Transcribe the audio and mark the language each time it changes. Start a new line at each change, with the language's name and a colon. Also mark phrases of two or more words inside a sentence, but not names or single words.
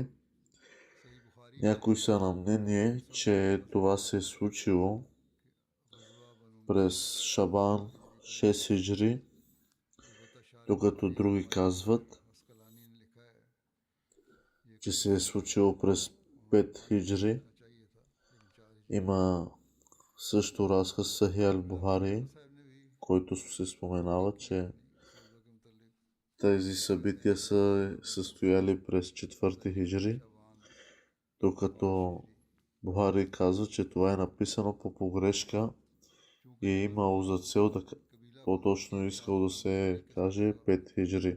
Bulgarian: Някои са на мнение, че това се е случило през Шабан 6 хиджри, докато други казват, че се е случило през 5 хиджри. Има също разказ Сахих ал-Бухари, който се споменава, че тези събития са състояли през 4 хиджри, докато Бухари казва, че това е написано по погрешка и е имало за цел да по-точно искал да се каже 5 хиджри.